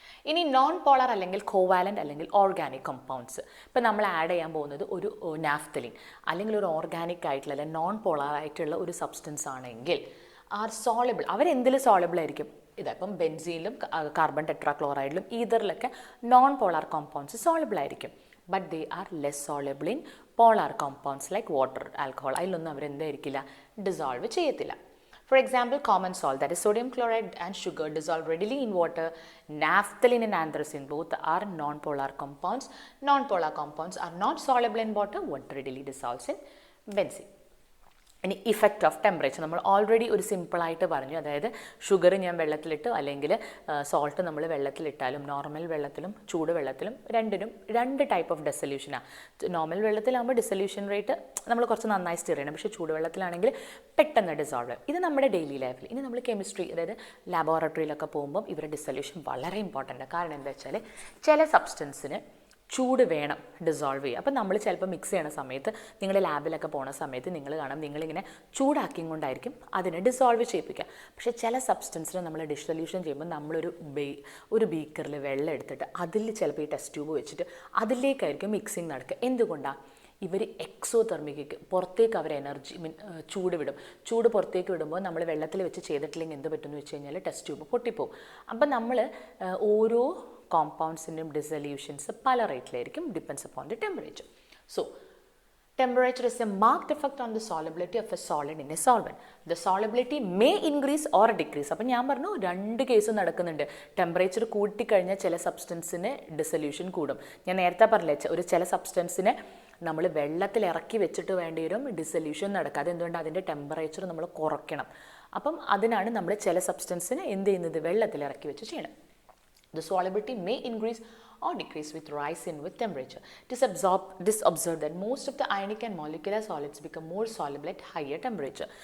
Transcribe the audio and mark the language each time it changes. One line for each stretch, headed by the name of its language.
Malayalam: ഇനി non polar അല്ലെങ്കിൽ covalent അല്ലെങ്കിൽ ഓർഗാനിക് കോമ്പൗണ്ട്സ്, ഇപ്പം നമ്മൾ ആഡ് ചെയ്യാൻ പോകുന്നത് ഒരു നാഫ്തലിൻ അല്ലെങ്കിൽ ഒരു ഓർഗാനിക് ആയിട്ടുള്ള അല്ലെങ്കിൽ നോൺ പോളാർ ആയിട്ടുള്ള ഒരു സബ്സ്റ്റൻസ് ആണെങ്കിൽ
English: Are soluble.
Malayalam: അവരെന്തിൽ സോളബിൾ ആയിരിക്കും? ഇപ്പം ബെൻസീനിലും carbon ടെട്രാക്ലോറൈഡിലും ഈതറിലൊക്കെ non polar compounds soluble ആയിരിക്കും.
English: But they are less soluble in polar compounds like water, alcohol.
Malayalam: അതിലൊന്നും അവരെന്തായിരിക്കില്ല, ഡിസോൾവ് ചെയ്യത്തില്ല.
English: For example, common salt, that is sodium chloride and sugar, dissolve readily in water. Naphthalene and anthracene both are non-polar compounds. Non-polar compounds are not soluble in water. What readily dissolves in benzene.
Malayalam: ഇനി effect of temperature നമ്മൾ already ഒരു സിമ്പിളായിട്ട് പറഞ്ഞു. അതായത് sugar ഞാൻ വെള്ളത്തിലിട്ട് അല്ലെങ്കിൽ salt നമ്മൾ വെള്ളത്തിലിട്ടാലും നോർമൽ വെള്ളത്തിലും ചൂട് വെള്ളത്തിലും രണ്ടിനും രണ്ട് type of ഡെസൊല്യൂഷനാണ്. Normal വെള്ളത്തിലാകുമ്പോൾ dissolution rate നമ്മൾ കുറച്ച് നന്നായി സ്റ്റിർ ചെയ്യണം, പക്ഷേ ചൂടുവെള്ളത്തിലാണെങ്കിൽ പെട്ടെന്ന് ഡിസോൾവ്. ഇത് നമ്മുടെ ഡെയിലി ലൈഫിൽ. ഇനി നമ്മൾ കെമിസ്ട്രി, അതായത് ലാബോറട്ടറിയിലൊക്കെ പോകുമ്പോൾ ഇവരുടെ ഡിസൊല്യൂഷൻ വളരെ ഇമ്പോർട്ടൻ്റ്. കാരണം എന്താ വെച്ചാൽ ചില സബ്സ്റ്റൻസിന് ചൂട് വേണം ഡിസോൾവ് ചെയ്യുക. അപ്പം നമ്മൾ ചിലപ്പോൾ മിക്സ് ചെയ്യണ സമയത്ത്, നിങ്ങൾ ലാബിലൊക്കെ പോണ സമയത്ത് നിങ്ങൾ കാണാം, നിങ്ങളിങ്ങനെ ചൂടാക്കിയും കൊണ്ടായിരിക്കും അതിനെ ഡിസോൾവ് ചെയ്യിപ്പിക്കുക. പക്ഷേ ചില സബ്സ്റ്റൻസിന് നമ്മൾ ഡിസൊല്യൂഷൻ ചെയ്യുമ്പോൾ നമ്മളൊരു ബീക്കറിൽ വെള്ളം എടുത്തിട്ട് അതിൽ ചിലപ്പോൾ ഈ ടെസ്റ്റ് ട്യൂബ് വെച്ചിട്ട് അതിലേക്കായിരിക്കും മിക്സിങ് നടക്കുക. എന്തുകൊണ്ടാണ്? ഇവർ എക്സോതെർമിക്ക് പുറത്തേക്ക് അവർ ചൂട് വിടും. ചൂട് പുറത്തേക്ക് വിടുമ്പോൾ നമ്മൾ വെള്ളത്തിൽ വെച്ച് ചെയ്തിട്ടില്ലെങ്കിൽ എന്ത് പറ്റുമെന്ന് വെച്ച് കഴിഞ്ഞാൽ ടെസ്റ്റ് ട്യൂബ് പൊട്ടിപ്പോവും. അപ്പം നമ്മൾ ഓരോ കോമ്പൗണ്ട്സിൻ്റെയും ഡിസൊല്യൂഷൻസ് പല റേറ്റിലായിരിക്കും,
English: Depends upon the temperature. So temperature is a marked effect on the solubility of a solid in a solvent. The solubility may increase or decrease.
Malayalam: അപ്പം ഞാൻ പറഞ്ഞു രണ്ട് കേസ് നടക്കുന്നുണ്ട്. ടെമ്പറേച്ചർ കൂട്ടിക്കഴിഞ്ഞാൽ ചില സബ്സ്റ്റൻസിന് ഡിസൊല്യൂഷൻ കൂടും. ഞാൻ നേരത്തെ പറഞ്ഞില്ലേ, ഒരു ചില സബ്സ്റ്റൻസിനെ നമ്മൾ വെള്ളത്തിൽ ഇറക്കി വെച്ചിട്ട് വേണ്ടി വരും ഡിസൊല്യൂഷൻ നടക്കുക. അതെന്തുകൊണ്ട്? അതിൻ്റെ ടെമ്പറേച്ചർ നമ്മൾ കുറയ്ക്കണം. അപ്പം അതിനാണ് നമ്മൾ ചില സബ്സ്റ്റൻസിന് എന്ത് ചെയ്യുന്നത്, വെള്ളത്തിൽ ഇറക്കി വെച്ച് ചെയ്യണം.
English: The solubility may increase or decrease with rise in with temperature. It is observed that most of the ionic and molecular solids become more soluble at higher temperature.